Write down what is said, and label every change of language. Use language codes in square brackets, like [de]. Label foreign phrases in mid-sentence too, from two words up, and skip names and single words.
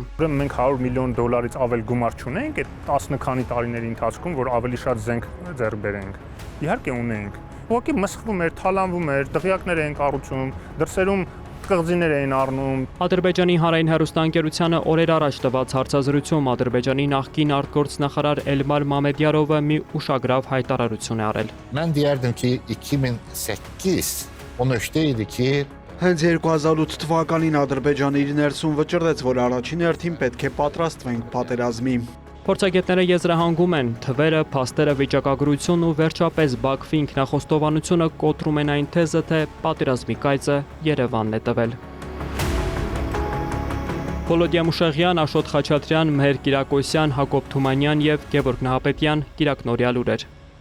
[hy] Ուրեմն մենք $100 միլիոն ավել գումար չունենք այդ 10 քանի տարիների ընթացքում, որ ավելի շատ զենք ձեռք բերենք։ Իհարկե ունենք։ Ուղղակի մսխվում էր, թալանվում էր, դղյակներ էին կառուցում, դրսերում կղզիներ էին առնում։ Ադրբեջանի հանրային հեռուստաընկերությանը օրեր առաջ տված հարցազրույցում Ադրբեջանի նախկին արտգործնախարար Էլմար Մամեդյարովը մի ուշագրավ հայտարարություն է արել։ [az] Mən deyərdim ki, 2008 o nöqtə idi ki, [hy] Հենց 2008 թվականին Ադրբեջանը իր ներսում վճռեց, որ առաջին հերթին պետք է պատրաստվենք պատերազմի։ Փորձագետները եզրահանգում են, թվերը, փաստերը, վիճակագրությունն ու վերջապես Բաքվի ինքնախոստովանությունը կոտրում են այն թեզը, թե պատերազմի կայծը Երևանն է տվել։ Վոլոդիա Մուշեղյան, Աշոտ Խաչատրյան, Մհեր Կիրակոսյան, Հակոբ Թումանյան եւ Գևորգ Նահապետյան, Կիրակնորյալ ուրեր։